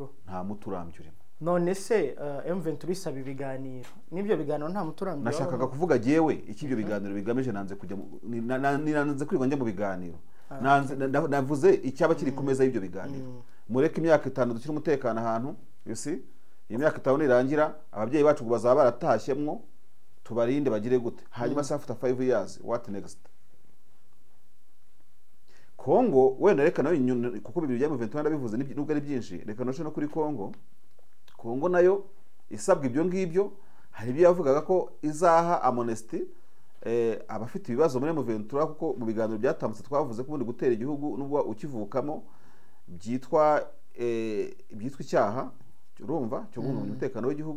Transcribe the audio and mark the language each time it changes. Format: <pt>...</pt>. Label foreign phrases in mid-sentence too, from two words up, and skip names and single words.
<rw>nta muturambye urimo. None se M23 isaba ibiganiro n'ibyo biganiro nta muturambye. Nashakaga kuvuga jewe iki ibyo biganiro bigamije nanze kujya nanze kwirwa njye mu biganiro. Navuze icyaba kiri kumeza y'ibyo biganiro. Mureke imyaka 5 dukira umutekano ahantu,</rw> <en>you see?</en> <rw>Imyaka 5 nirangira ababyeyi bacu bazaba baratashyemwo tubarinde bagire gute.</rw> <en>Hanyuma after 5 years what next?</en> <rw>Kongo wenda reka nayo kuko bibiri bya M23 ndabivuze nubwo ari byinshi, reka no kuri Kongo nayo isabwa ibyo ngibyo. Hari ibyo yavugaga ko izaha amnesty abafite ibibazo muri M23 kuko mu biganiro byatambutse twavuze ko ubundi gutera igihugu nubwo ukivukamo byitwa icyaha, urumva cyo guhungabanya umutekano w'igihugu.</rw>